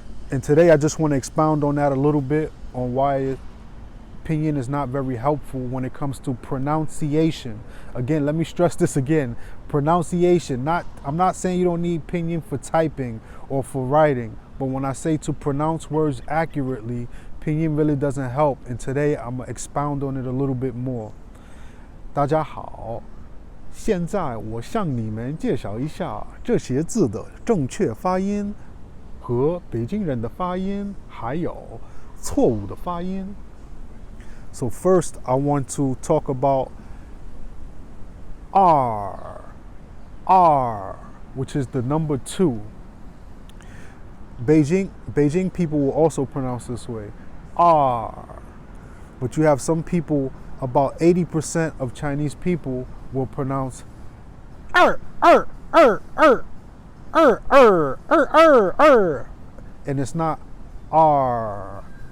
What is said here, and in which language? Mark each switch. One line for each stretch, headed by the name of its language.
English: And today I just want to expound on that a little bit on why pinyin is not very helpful when it comes to pronunciation. Again, let me stress this again, pronunciation. I'm not saying you don't need pinyin for typing or for writing, but when I say to pronounce words accurately, pinyin really doesn't help, and today I'm going to expound on it a little bit more.
Chinese: 大家好，现在我向你们介绍一下这些字的正确发音和北京人的发音，还有错误的发音。
English: So first, I want to talk about R, which is the number 2. Beijing people will also pronounce this way, R. But you have some people, about 80% of Chinese people will pronounce and it's not R.